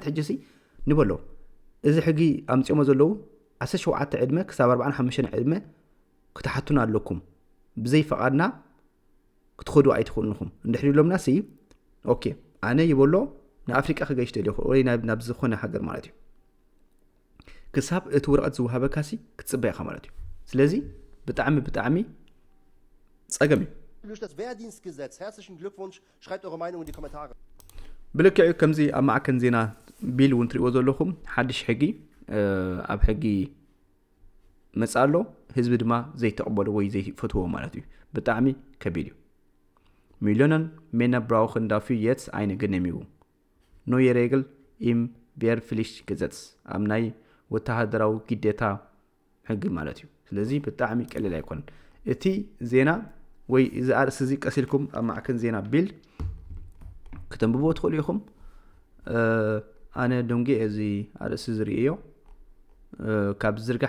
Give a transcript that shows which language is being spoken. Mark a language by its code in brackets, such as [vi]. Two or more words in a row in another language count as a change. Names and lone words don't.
[ti] ሕጂሲ ንበሎ እዚ ሕጊ ኣምፂሞ ዘለዉ 17 ዕድመ ክሳብ 45 ዕድመ ክትሓቱና ኣለኩም ብዘይ ፈቃድና ክትኸዱ ኣይትኽእሉኹም እንድሕር ኢሎምና ሲ ኦኬ ኣነ ይበሎ ንኣፍሪቃ ክገይሽ ደልኹ ወይ ናብ ዝኾነ ሃገር ማለት እዩ ክሳብ እቲ ወረቐት ዝውሃበካሲ ክትጽበይ ኢኻ ማለት እዩ ስለዚ ብጣዕሚ ፀገም እዩ [de] durch das Wehrdienstgesetz herzlichen Glückwunsch schreibt eure Meinung in die Kommentare [ti] ብልክዕ ከምዚ ኣብ ማዕከን ዜና ቢል እውን ትሪእዎ ዘለኹም ሓድሽ ሕጊ ኣብ ሕጊ መጻሎ ህዝቢ ድማ ዘይተቀበሎ ወይ ዘይፈትዎ ማለት እዩ ብጣዕሚ ከቢድ እዩ [de] Millionen Männer brauchen dafür jetzt eine Genehmigung. Neue Regel im Wehrpflichtgesetz. [ti] am ናይ ወተሃደራዊ ግዴታ ሕጊ ማለት እዩ ስለዚ ብጣዕሚ ቀሊል ኣይኮነን እቲ ዜና ወይ እዚ ኣርእሲ እዚ ቀሲልኩም ኣብ ማዕከን ዜና ቢል ከተንብቦ ትኽእሉ ኢኹም ኣነ ደንጌ እዚ ኣርእሲ ዝርእዮ ካብ ዝርጋሕ